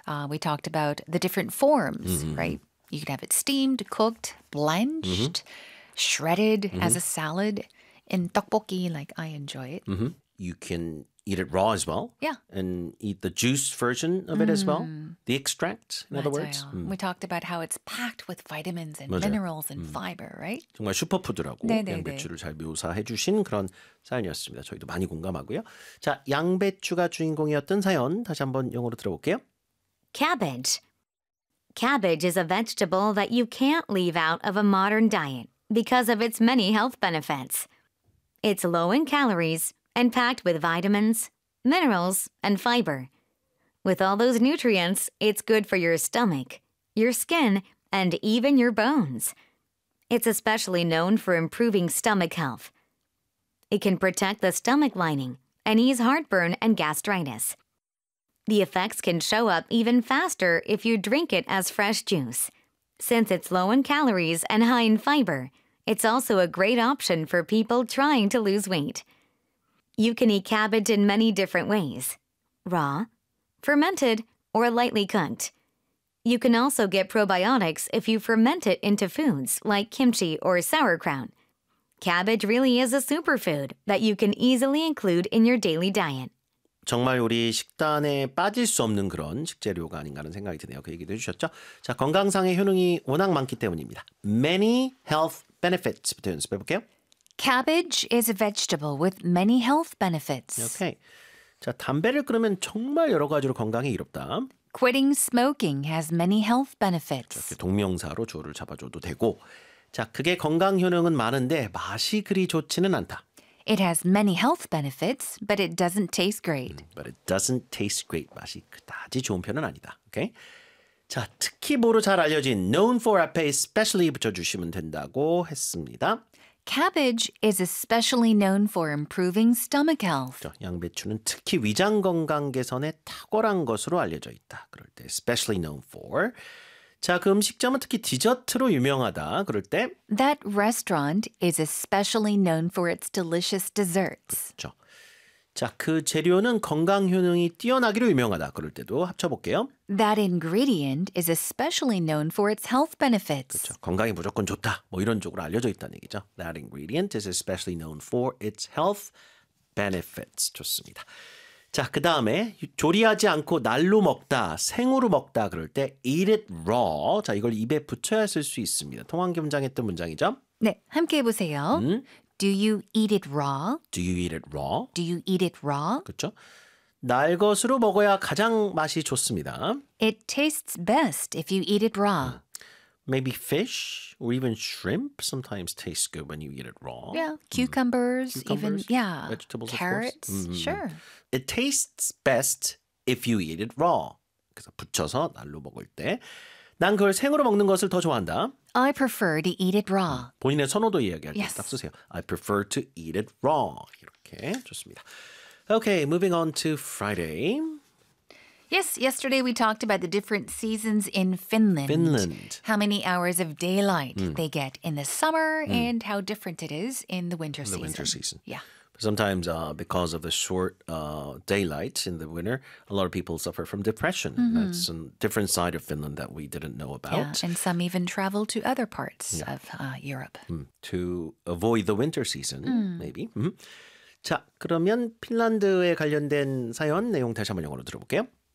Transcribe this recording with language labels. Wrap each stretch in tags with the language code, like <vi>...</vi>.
<en>We talked about the different forms, right? You can have it steamed, cooked, blanched, shredded as a salad. In tteokbokki, like I enjoy it. You can eat it raw as well. Yeah. And eat the juice version of it as well. The extract, in</en> <ko>맞아요.</ko> <en>other words. We talked about how it's packed with vitamins and</en> <ko>맞아요.</ko> <en>minerals and fiber, right?</en> <ko>정말 슈퍼푸드라고 양배추를 잘 묘사해 주신 그런 사연이었습니다. 저희도 많이 공감하고요. 자, 양배추가 주인공이었던 사연 다시 한번 영어로 들어볼게요.</ko> <en>Cabbage. Cabbage is a vegetable that you can't leave out of a modern diet because of its many health benefits. It's low in calories and packed with vitamins, minerals, and fiber. With all those nutrients, it's good for your stomach, your skin, and even your bones. It's especially known for improving stomach health. It can protect the stomach lining and ease heartburn and gastritis. The effects can show up even faster if you drink it as fresh juice. Since it's low in calories and high in fiber, it's also a great option for people trying to lose weight. You can eat cabbage in many different ways. Raw, fermented, or lightly cooked. You can also get probiotics if you ferment it into foods like kimchi or sauerkraut. Cabbage really is a superfood that you can easily include in your daily diet.</en> <ko>정말 우리 식단에 빠질 수 없는 그런 식재료가 아닌가 하는 생각이 드네요. 그 얘기도 해주셨죠. 자, 건강상의 효능이 워낙 많기 때문입니다.</ko> <en>Many health benefits</en> <ko>부터 연습해볼게요.</ko> <en>Cabbage is a vegetable with many health benefits. Okay.</en> <ko>자, 담배를 끊으면 정말 여러 가지로 건강에 이롭다.</ko> <en>Quitting smoking has many health benefits.</en> <ko>이렇게 동명사로 주어를 잡아줘도 되고. 자, 그게 건강 효능은 많은데 맛이 그리 좋지는 않다.</ko> <en>It has many health benefits, but it doesn't taste great. But it doesn't taste great.</en> <ko>맛이 그다지 좋은 편은 아니다.</ko> <en>Okay?</en> <ko>자, 특히 모두 잘 알려진</ko> <en>known for</en> <ko>앞에 especially 붙여주시면 된다고 했습니다.</ko> <en>Cabbage is especially known for improving stomach health.</en> <ko>자, 양배추는 특히 위장 건강 개선에 탁월한 것으로 알려져 있다. 그럴 때</ko> <en>especially known for.</en> <ko>자, 그 음식점은 특히 디저트로 유명하다. 그럴 때</ko> <en>That restaurant is especially known for its delicious desserts.</en> <ko>그렇죠. 자, 그 재료는 건강 효능이 뛰어나기로 유명하다. 그럴 때도 합쳐볼게요.</ko> <en>That ingredient is especially known for its health benefits.</en> <ko>그렇죠. 건강이 무조건 좋다. 뭐 이런 쪽으로 알려져 있다는 얘기죠.</ko> <en>That ingredient is especially known for its health benefits.</en> <ko>좋습니다. 자, 그 다음에 조리하지 않고 날로 먹다, 생으로 먹다 그럴 때</ko> <en>eat it raw.</en> <ko>자, 이걸 입에 붙여야 쓸 수 있습니다. 통환기 문장했던 문장이죠. 네, 함께 해보세요. 도</ko> <en>you eat it raw? Do you eat it raw? Do you eat it raw?</en> <ko>그렇죠? 날 것으로 먹어야 가장 맛이 좋습니다.</ko> <en>It tastes best if you eat it raw. Maybe fish or even shrimp sometimes tastes good when you eat it raw. Yeah, cucumbers, even vegetables, carrots, of course. Sure. It tastes best if you eat it raw.</en> <ko>그래서 붙여서 날로 먹을 때 난 그걸 생으로 먹는 것을 더 좋아한다.</ko> <en>I prefer to eat it raw.</en> <ko>본인의 선호도 이야기할 때 딱 쓰세요.</ko> <en>I prefer to eat it raw.</en> <ko>이렇게 좋습니다.</ko> <en>Okay, moving on to Friday. Yes, yesterday we talked about the different seasons in Finland. Finland. How many hours of daylight they get in the summer and how different it is in the winter season. The winter season. Yeah. Sometimes because of the short daylight in the winter, a lot of people suffer from depression. That's a different side of Finland that we didn't know about. Yeah, and some even travel to other parts of Europe. To avoid the winter season, maybe.</en> <ko>자, 그러면 핀란드에 관련된 사연 내용 다시 한번 영어로 들어볼게요.</ko>